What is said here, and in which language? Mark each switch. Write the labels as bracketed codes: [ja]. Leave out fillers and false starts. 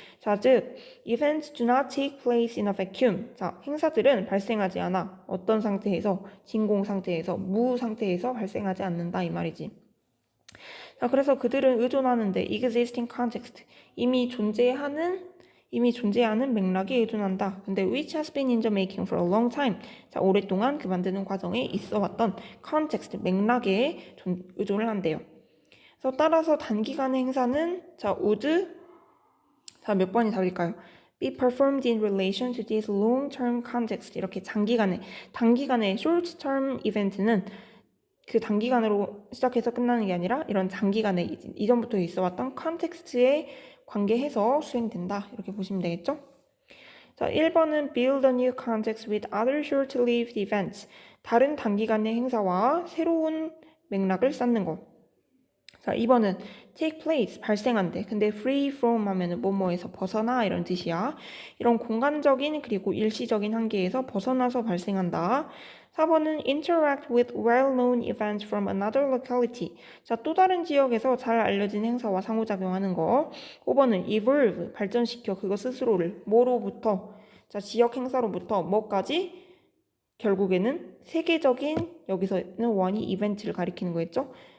[en] 자 즉 events do not take place in a vacuum. [ko] 자 행사들은 발생하지 않아. 어떤 상태에서 진공 상태에서 무 상태에서 발생하지 않는다 이 말이지. 자 그래서 그들은 의존하는데 [en] existing context [ko] 이미 존재하는 맥락에 의존한다. [en] 근데 which has been in the making for a long time. [ko] 자, 오랫동안 그 만드는 과정에 있어 왔던 context, 맥락에 의존을 한대요. 그래서 따라서 단기간의 행사는 자, would 자, 몇 번이 답일까요? [en] be performed in relation to this long-term context. [ko] 이렇게 단기간의 short-term event는 그 단기간으로 시작해서 끝나는 게 아니라 이런 장기간에 이전부터 있어 왔던 컨텍스트에 관계해서 수행된다. 이렇게 보시면 되겠죠? [en] 자, 1번은 build a new context with other short-lived events. [ko] 다른 단기간의 행사와 새로운 맥락을 쌓는 것. 자, 2번은 take place, 발생한대. 근데 free from 하면은 뭐뭐에서 벗어나 이런 뜻이야. 이런 공간적인 그리고 일시적인 한계에서 벗어나서 발생한다. [en] 4번은 interact with well-known events from another locality. [ko] 자, 또 다른 지역에서 잘 알려진 행사와 상호작용하는 거. 5번은 evolve, 발전시켜 그거 스스로를 뭐로부터, 자, 지역 행사로부터 뭐까지? 결국에는 세계적인, 여기서는 원이 이벤트를 가리키는 거였죠.